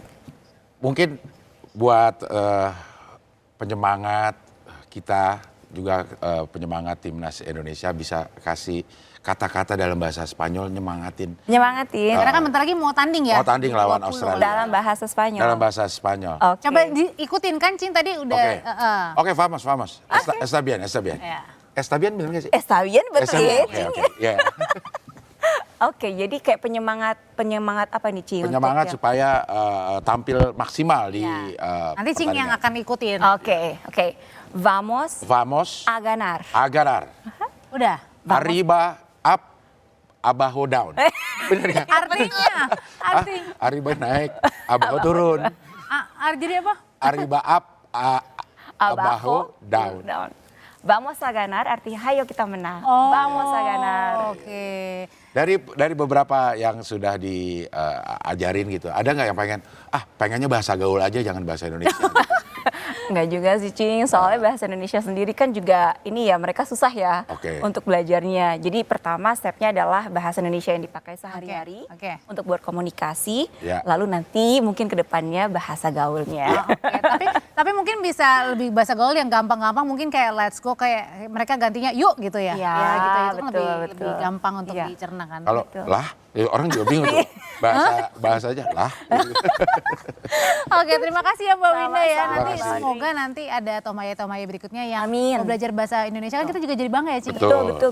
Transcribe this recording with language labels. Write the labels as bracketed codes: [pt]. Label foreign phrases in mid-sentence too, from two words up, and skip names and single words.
[id] Mungkin buat penyemangat kita, juga penyemangat timnas Indonesia bisa kasih kata-kata dalam bahasa Spanyol nyemangatin. Nyemangatin. Karena kan bentar lagi mau tanding ya. Mau tanding lawan 20. Australia. Dalam bahasa Spanyol. Dalam bahasa Spanyol. Oke. Coba diikutin kan Cing tadi udah. Oke, [es] vamos. Está bien. [id] Ya. [es] Está bien [id] bener nggak sih? [es] Está bien, betul Está bien, [id] ya, Oke, Cing? ya. Oke, jadi kayak penyemangat apa nih, Cing? Penyemangat Untuk supaya tampil maksimal di Nanti Cing yang pertandingan. akan ikutin. Oke. [es] Vamos Vamos a ganar. a ganar. [id] Udah. [es] Arriba, [en] up, abajo, down. [id] Bener nggak? Artinya, [es] Arriba naik, abajo turun. [id] jadi apa? [en] Arriba up, abajo, down. [es] Vamos a ganar [id] artinya hayo kita menang. Oh, [es] Vamos a ganar. [id] Oke. Dari beberapa yang sudah diajarin gitu, ada nggak yang pengennya bahasa gaul aja, jangan bahasa Indonesia? Enggak juga sih Cing, soalnya bahasa Indonesia sendiri kan juga ini ya mereka susah ya Oke. untuk belajarnya. Jadi pertama stepnya adalah bahasa Indonesia yang dipakai sehari-hari Oke. untuk buat komunikasi. Ya. Lalu nanti mungkin kedepannya bahasa gaulnya. Oke, tapi mungkin bisa lebih bahasa gaul yang gampang-gampang mungkin kayak [en] let's go [id] kayak mereka gantinya yuk gitu ya. Iya, Ya, gitu itu kan betul, lebih betul. gampang untuk Iya. dicerna kan. Kalau lah, ya orang juga bingung tuh. Bahasanya lah. Oke, terima kasih ya Mbak Winda ya. Sama-sama. Nanti Terima kasih. semoga nanti ada tomaya-tomaya berikutnya yang Amin. mau belajar bahasa Indonesia kan kita juga jadi bangga ya, Cing.